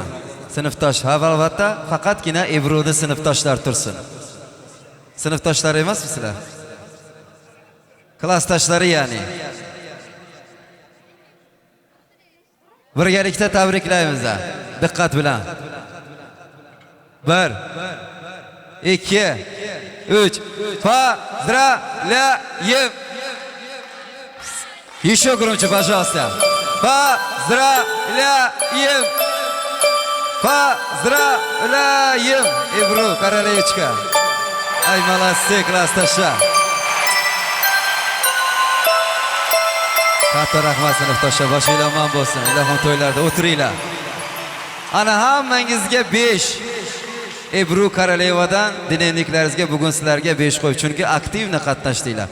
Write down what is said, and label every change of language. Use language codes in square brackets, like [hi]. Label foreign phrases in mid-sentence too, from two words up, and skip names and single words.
[uz] Sinfdosh, albatta, faqatgina Ebruda sinfdoshlar tursin. Sinfdoshlar emasmi sizlar? Klassdoshlari ya'ni. Birgalikda tabriklaymiz. Diqqat bilan. 1 2 3 Поздравляем! [ru] Еще громче, пожалуйста. Поздравляем! Поздравляем! [uz] Ebru, Korolevchka. Ay, молодцы, klassdoshlar. Katta rahmat sinfdoshlar, boshinglar omon bo'lsin. Ilohim to'ylarda o'tiringlar. Ana hammangizga 5. Ebru Koralevadan dinamliklaringizga bugun sizlarga 5 qo'yib, chunki aktivni qatnashdinglar.